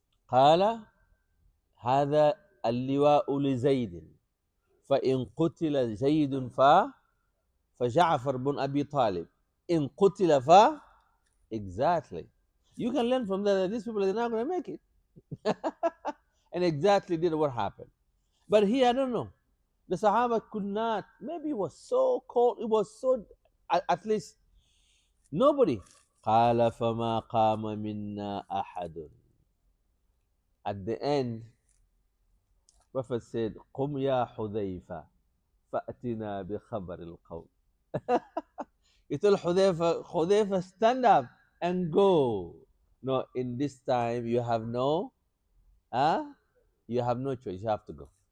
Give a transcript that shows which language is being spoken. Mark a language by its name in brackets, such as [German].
[Arabic] قال هذا اللواء لزيد فإن قتل زيد فجعفر بن أبي طالب إن قتل exactly. [English] You can learn from that these people are not going to make it. And exactly did what happened. But here, I don't know. The Sahaba could not, maybe it was so cold, it was so, at least nobody. [Arabic] قال فما قام منا أحد. [English] At the end, Prophet said, [Arabic] قم يا حذيفة فأتنا بخبر القوم. [English] He told Hudayfa, stand up and go. No, in this time you have no choice, you have to go.